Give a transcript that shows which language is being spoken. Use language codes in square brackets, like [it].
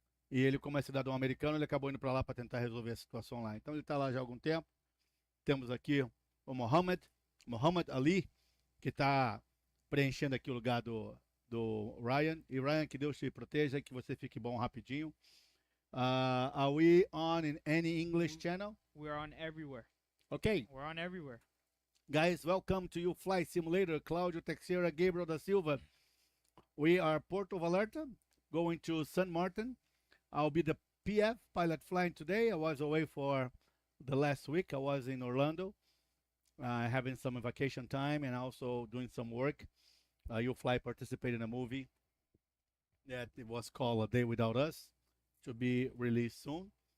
[pt] E ele, como é cidadão americano, ele acabou indo para lá para tentar resolver a situação lá. Então ele está lá já há algum tempo. Temos aqui o Mohammed Ali, que está preenchendo aqui o lugar do Ryan. E Ryan, que Deus te proteja, que você fique bom rapidinho. [en] Are we on in any English channel? We're on everywhere. Okay. We're on everywhere. Guys, welcome to UFLY Simulator. Cláudio Teixeira, Gabriel da Silva. We are Puerto Vallarta, going to San Martin. I'll be the PF, pilot flying today. I was away for the last week. I was in Orlando, having some vacation time and also doing some work. UFLY participated in a movie that it was called A Day Without Us, to be released soon.